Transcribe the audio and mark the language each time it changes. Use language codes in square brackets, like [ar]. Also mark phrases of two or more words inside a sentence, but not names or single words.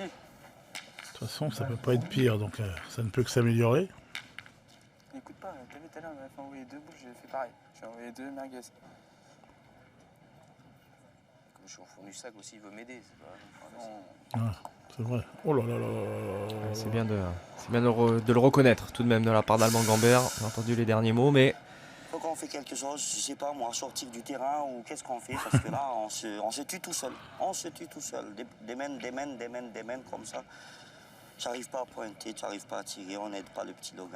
[fr] De toute façon, ça peut pas être pire, donc ça ne peut que s'améliorer. Écoute pas, t'as vu tout à l'heure, on m'a fait envoyer 2 boules, j'ai fait pareil. J'ai envoyé 2 merguez. Comme je suis au fond du sac aussi, il veut m'aider. C'est vrai. Oh là là là là là là. C'est bien de le reconnaître tout de même de la part d'Alban Gambert. On a entendu les derniers mots, mais... Faut qu'on fait quelque chose, je sais pas moi, sortir du terrain ou qu'est-ce qu'on fait, parce que là, on se tue tout seul. On se tue tout seul. Des mènes comme ça. J'arrive pas à pointer, tu n'arrives pas à tirer, on n'aide pas le petit Logan.